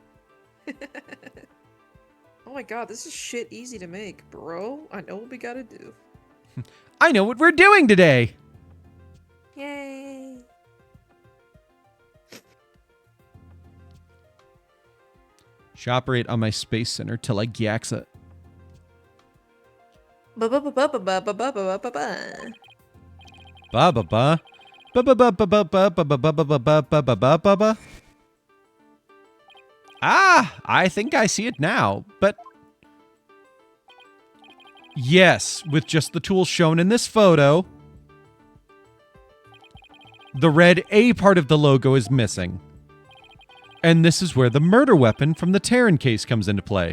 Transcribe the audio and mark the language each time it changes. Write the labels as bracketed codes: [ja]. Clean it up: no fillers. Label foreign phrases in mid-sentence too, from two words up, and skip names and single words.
[en] Oh my god, this is shit easy to make, bro. I know what we gotta do. I know what we're doing today. Yay! Shoprate on my Space Center till I Gyaxa. Ba ba ba ba ba ba ba ba ba ba ba. Ba ba ba. Ba ba ba ba ba ba ba ba ba ba ba ba ba ba ba ba. Ah, I think I see it now, but... Yes, with just the tools shown in this photo, the red A part of the logo is missing. And this is where the murder weapon from the Terran case comes into play.